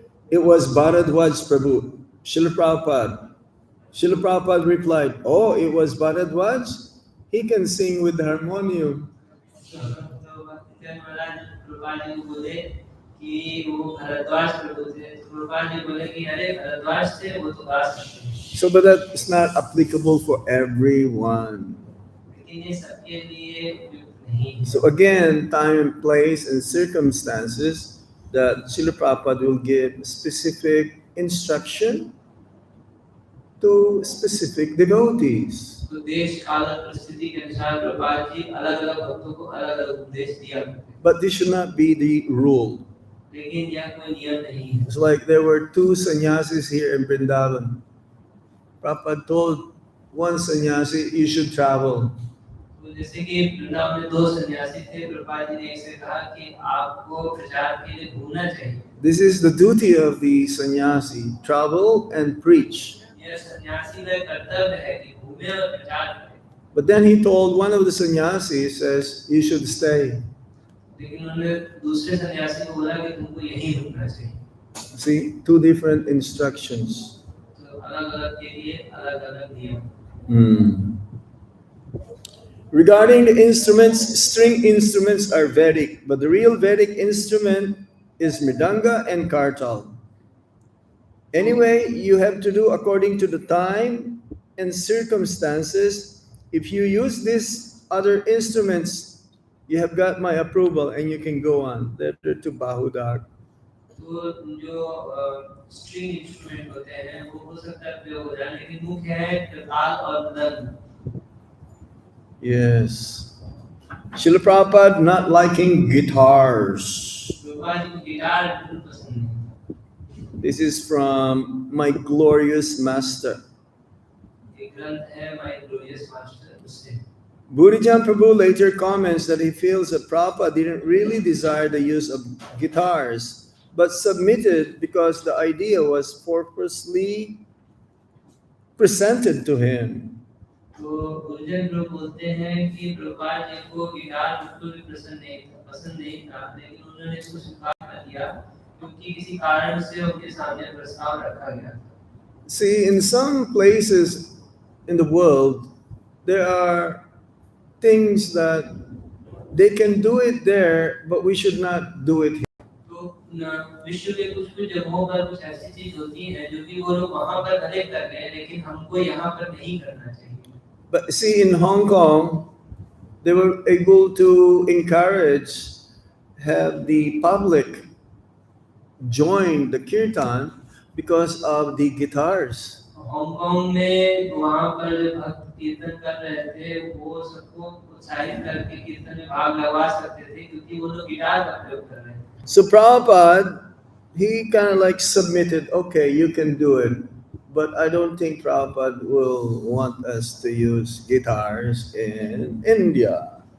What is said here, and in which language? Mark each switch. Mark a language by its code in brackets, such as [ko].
[en] It was Bharadwaj Prabhu, Srila Prabhupada. Srila Prabhupada replied, "Oh, it was Bharadwaj? He can sing with the harmonium." [hi] तो भक्तिजन महाराज प्रभुपाद जी को बोले कि वो भरद्वाज प्रभु थे। तो प्रभुपाद जी बोले कि अरे भरद्वाज थे, वो तो गा सकते हैं। [en] So, but that is not applicable for everyone. [hi] लेकिन ये सबके लिए उपयुक्त नहीं है। [en] So again, time, place, and circumstances that Srila Prabhupada will give specific instruction to specific devotees. [hi] तो देश काल और परिस्थिति के अनुसार प्रभुपाद जी अलग-अलग भक्तों को अलग-अलग उपदेश दिया करते हैं। [en] But this should not be the rule. [hi] लेकिन यह कोई नियम नहीं है। [en] It's like there were two sannyasis here in Vrindavan. Prabhupada told one sannyasi, you should travel. [hi] तो जैसे कि वृंदावन में दो सन्यासी थे, प्रभुपाद जी ने इसे कहा कि आपको प्रचार के लिए घूमना चाहिए। [en] This is the duty of the sannyasi, travel and preach. [hi] यह सन्यासी का कर्तव्य है कि घूमे और प्रचार करे। [en] But then he told one of the sannyasis, says, you should stay. [hi] लेकिन उन्होंने दूसरे सन्यासी को बोला कि तुमको यहीं रुकना चाहिए। [en] See, two different instructions. [hi] तो अलग-अलग के लिए अलग-अलग नियम। [en] Regarding the instruments, string instruments are Vedic, but the real Vedic instrument is mridanga and kartal. Anyway, you have to do according to the time and circumstances. If you use these other instruments, you have got my approval and you can go on. They're to Bahudak. [hi] तो जो string instrument होते हैं वो हो सकता है प्रयोग हो जाए, लेकिन मुख्य है ताल और मृदंग। [en] Yes. Srila Prabhupada not liking guitars. [hi] Prabhupada ji को गिटार बिल्कुल पसंद नहीं। [en] This is from my glorious master. [hi] एक ग्रंथ है माय ग्लोरियस मास्टर, उससे [en] Burijan Prabhu later comments that he feels that Prabhupada didn't really desire the use of guitars, but submitted because the idea was purposely presented to him. [hi] तो गुरुजन लोग बोलते हैं कि प्रभुपाद जी को गिटार बिल्कुल भी पसंद नहीं था, लेकिन उन्होंने इसको स्वीकार कर लिया क्योंकि किसी कारण से उनके सामने प्रस्ताव रखा गया था। [en] See, in some places in the world, there are things that they can do it there, but we should not do it here. [hi] तो विश्व के कुछ जगहों पर कुछ ऐसी चीज होती है जो कि वो लोग वहां पर भले कर रहे हैं, लेकिन हमको यहाँ पर नहीं करना चाहिए। [en] But see, in Hong Kong, they were able to encourage, have the public join the Kirtan because of the guitars. [hi] Hong Kong में वहां पर भक्त कीर्तन कर रहे थे, वो सबको उत्साहित करके कीर्तन में भाग लगवा सकते थे क्योंकि वो लोग गिटार का प्रयोग कर रहे थे। [en] So Prabhupada, he kind of like submitted, okay, you can do it. But I don't think Prabhupada will want us to use guitars in India.